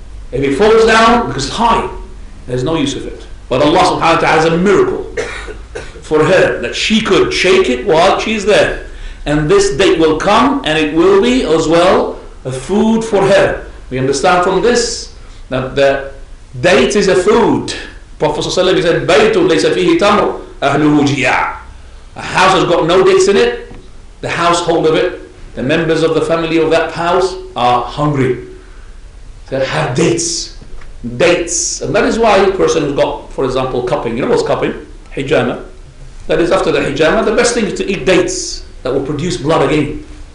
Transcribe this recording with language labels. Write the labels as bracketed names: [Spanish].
[English] If it falls down, because it's high, there's no use of it. But Allah subhanahu wa ta'ala has a miracle for her, that she could shake it while she's there. And this date will come, and it will be as well a food for her. We understand from this that the date is a food. Prophet ﷺ said, [Arabic] بَيْتٌ لَيْسَ فِيهِ تَمْرٌ أَهْلُهُ جِيَاعٌ. [English] A house has got no dates in it, the household of it, the members of the family of that house are hungry. They have dates. And that is why a person who's got, for example, cupping. You know what's cupping? Hijama. that is after the hijama, the best thing is to eat dates that will produce blood again.